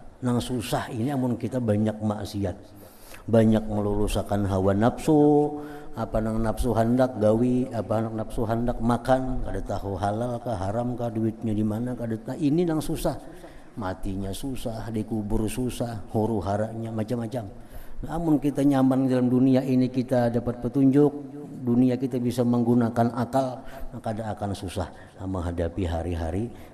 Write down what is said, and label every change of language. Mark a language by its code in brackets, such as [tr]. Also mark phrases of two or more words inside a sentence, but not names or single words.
[bjn] Nang susah ini amun kita banyak maksiat. Banyak melulusakan hawa nafsu, apa nang nafsu hendak gawi, apa nang nafsu hendak makan, kada tahu halal kah haram kah, duitnya di mana kada tahu. Ini nang susah. Matinya susah, dikubur susah, [id] huru haranya macam-macam. Namun kita nyaman dalam dunia ini, kita dapat petunjuk, dunia kita bisa menggunakan akal, maka ada akan susah menghadapi hari-hari